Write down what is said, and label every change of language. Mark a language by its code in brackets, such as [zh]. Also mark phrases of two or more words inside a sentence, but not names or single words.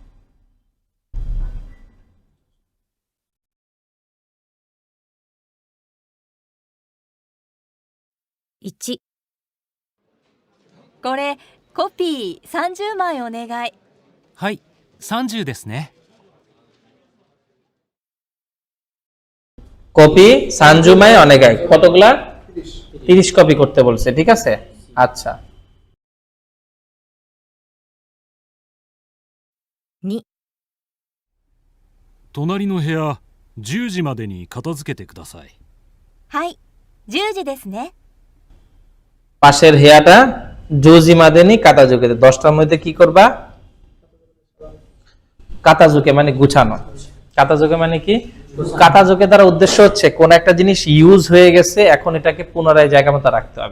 [ja] 1、これコピー30枚お願い。はい、30ですね。コピー三十枚お願い, কতগুলা? [bn] 30 কপি করতে বলছে। ঠিক আছে, আচ্ছা। [ja] 2、隣の部屋10時までに片付けてください。はい、10時ですね。 [bn] পাশের হেয়াটা [ja] 十時までに片付け, [bn] 10টার মধ্যে কি করবা? কাতাজুকে মানে গুছানো। কাতাজুকে মানে কি? কাতাজুকে দ্বারা উদ্দেশ্য হচ্ছে কোন একটা জিনিস ইউজ হয়ে গেছে, এখন এটাকে পুনরায় জায়গা মতো রাখতে হবে।